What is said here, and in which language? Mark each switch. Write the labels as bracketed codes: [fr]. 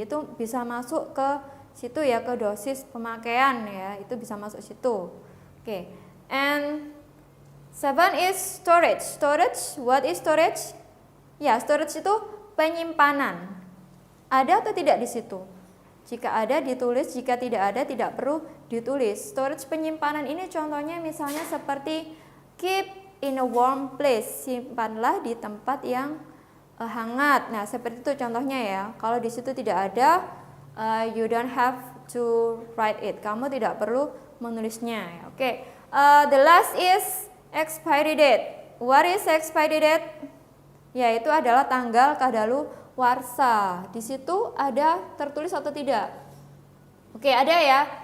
[id] Itu bisa masuk ke situ ya, ke dosis pemakaian ya. Itu bisa masuk situ. Okay. [en] And 7 is storage. Storage, what is storage? Ya, storage itu [id] penyimpanan. Ada atau tidak di situ? Jika ada ditulis, jika tidak ada tidak perlu ditulis. Storage penyimpanan ini contohnya misalnya seperti [en] keep in a warm place, [id] simpanlah di tempat yang hangat. Nah, seperti itu contohnya ya. Kalau di situ tidak ada, [en] you don't have to write it. [id] Kamu tidak perlu menulisnya. Oke. [en] The last is expiry date. What is expiry date? [id] Yaitu adalah tanggal kadaluarsa. Di situ ada tertulis atau tidak? Oke, ada ya.